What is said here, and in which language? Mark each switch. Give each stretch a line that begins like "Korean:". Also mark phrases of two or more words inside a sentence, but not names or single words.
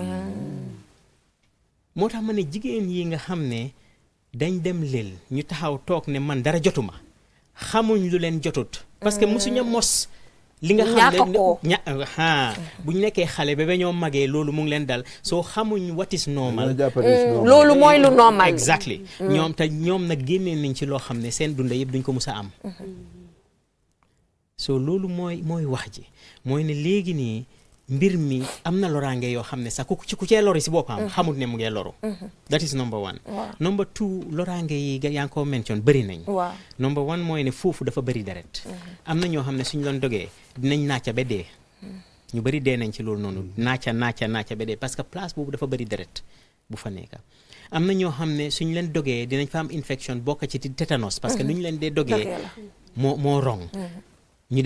Wolof: moo tax ma ne jigéen yi nga xam ne dañ dem lël ñu taxaw toog ne man dara jotuma xamuñ lu leen jotut
French: parce que
Wolof: musuña mos li nga xam ne buñ nekkee xale ba ñoo magee loolu mu ngi leen dal soo xamuñ
English: what is normal
Wolof: loolu mooy lu normal exactly ñoom nag génnee nañ ci loo xam ne seen dunda yëpp duñ ko mus a am so loolu mooy wax ji mooy ne léegi nii mbir mi am na loraange yoo xam ne sax ku cee lori si boppam xamut ne mu ngee loru
English: that is number one number two
Wolof: loraange yi yaa ngi ko mention bëri nañ
English: number one
Wolof: mooy ne foofu dafa bëri deret am na ñoo xam ne suñ loon dogee dinañ naaca ba dee ñu bëri dee nañ ci loolu noonu naaca ba dee
French: parce que
Wolof: place boobu dafa bëri deret bu fa nekka am na ñoo xam ne suñ leen dogee dinañ fa am infection bokk ci tétanos
French: parce que
Wolof: nu ñu leen dee dogee moo rong ñu